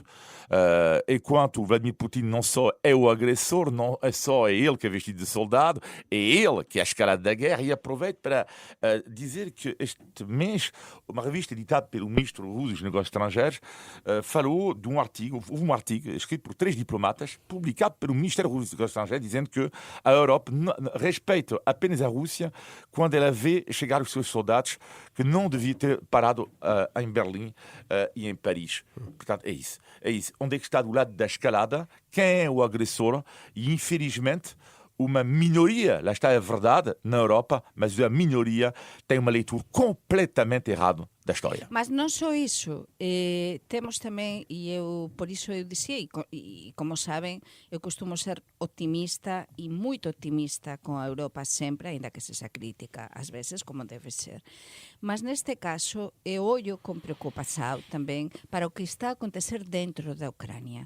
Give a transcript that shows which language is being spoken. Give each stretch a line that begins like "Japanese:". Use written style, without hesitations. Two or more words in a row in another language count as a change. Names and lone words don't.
Portuguese: Enquanto o Vladimir Putin não só é o agressor, não é só ele que é vestido de soldado, é ele que é a escalada da guerra, e aproveito para dizer que este mês uma revista editada pelo ministro russo dos Negócios Estrangeiros falou de um artigo escrito por 3 diplomatas, publicado pelo Ministério Russo dos Negócios Estrangeiros, dizendo que a Europa respeita apenas a Rússia quando ela vê vê chegar os seus soldados que não deviam ter parado em Berlim e em Paris. Portanto, é isso. Onde é que está do lado da escalada? Quem é o agressor? E, infelizmente, uma minoria, lá está a verdade, na Europa, mas a minoria tem uma leitura completamente errada da história.
Galician: Mas non só iso, temos tamén, e eu por iso eu dicía, e como saben, eu costumo ser optimista e moito optimista con a Europa sempre, aínda que sexa crítica ás veces, como debe ser. Mas neste caso, eu ollo con preocupación tamén para o que está a acontecer dentro da Ucrania.